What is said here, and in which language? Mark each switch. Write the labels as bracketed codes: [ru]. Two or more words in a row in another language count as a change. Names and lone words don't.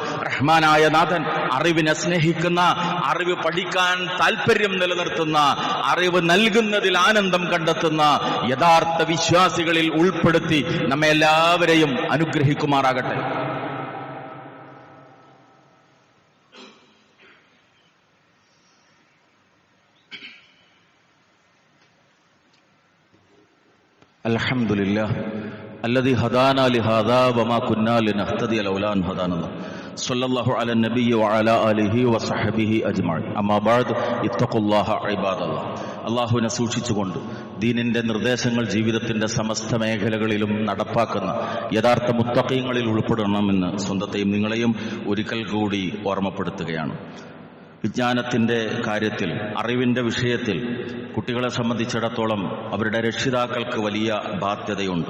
[ml] റഹ്മാനായ നാഥൻ അറിവിനെ സ്നേഹിക്കുന്ന, അറിവ് പഠിക്കാൻ താല്പര്യം നിലനിർത്തുന്ന, അറിവ് നൽകുന്നതിൽ ആനന്ദം കണ്ടെത്തുന്ന യഥാർത്ഥ വിശ്വാസികളിൽ ഉൾപ്പെടുത്തി നമ്മെ എല്ലാവരെയും അനുഗ്രഹിക്കുമാറാകട്ടെ. [ar] അൽഹംദുലില്ലാഹ് الذي هدانا لهذا وما كنا لنهتدي لولا أن هدانا الله صلى الله على النبي وعلى آله وصحبه أجمعين أما بعد اتقوا الله عباد الله. [ml] അള്ളാഹുവിനെ സൂക്ഷിച്ചുകൊണ്ട് ദീനിന്റെ നിർദ്ദേശങ്ങൾ ജീവിതത്തിന്റെ സമസ്ത മേഖലകളിലും നടപ്പാക്കുന്ന യഥാർത്ഥ മുത്തഖീങ്ങളിൽ ഉൾപ്പെടണമെന്ന് സ്വന്തത്തെയും നിങ്ങളെയും ഒരിക്കൽ കൂടി ഓർമ്മപ്പെടുത്തുകയാണ്. വിജ്ഞാനത്തിന്റെ കാര്യത്തിൽ, അറിവിന്റെ വിഷയത്തിൽ കുട്ടികളെ സംബന്ധിച്ചിടത്തോളം അവരുടെ രക്ഷിതാക്കൾക്ക് വലിയ ബാധ്യതയുണ്ട്.